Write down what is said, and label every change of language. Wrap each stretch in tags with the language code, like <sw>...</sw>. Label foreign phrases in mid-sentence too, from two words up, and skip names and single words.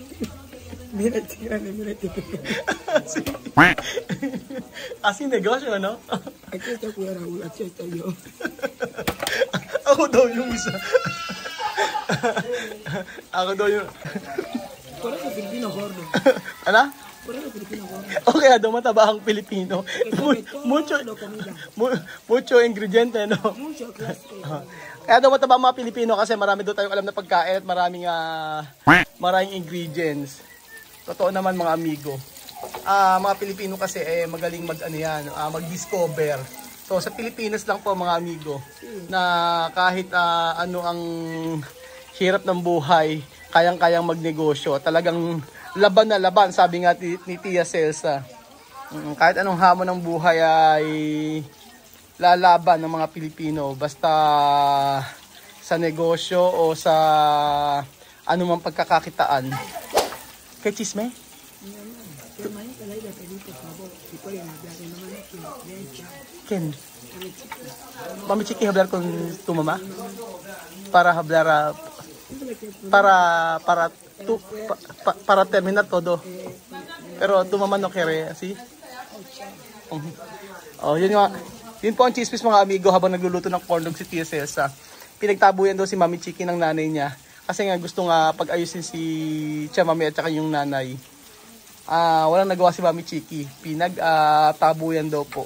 <tl>Asing negosyo, ano? Ako daw yung isa. Ako daw yung... Ano? Okay, daw mataba ang Pilipino.</tl> <es>Mucho ingrediente, no?</es> <tl>Kaya daw mataba ang mga Pilipino kasi marami daw tayong alam na pagkain at maraming ingredients. Totoo naman mga amigo. Mga Pilipino kasi magaling mag-discover. So sa Pilipinas lang po mga amigo na kahit ano ang hirap ng buhay, kayang-kayang magnegosyo. Talagang laban na laban, sabi nga ni Tia Cesa. Kahit anong hamon ng buhay ay lalaban ng mga Pilipino. Basta sa negosyo o sa anumang pagkakakitaan. Kay Chisme? Ken?</tl> <es>Mami Chiki, hablar con tu mamá? Para hablar, para terminar todo. Pero tu mamá no quiere, así?</es> <tl>Oh, yun po ang chismis mga amigo habang nagluluto ng corn dog si Tia Cesa. Pinagtabuyan daw si Mami Chiki ng nanay niya. Kasi nga gusto nga pag-ayusin si Chamame at saka yung nanay. Walang nagawa si Mami Chiki. Pinagtabuyan daw po.</tl>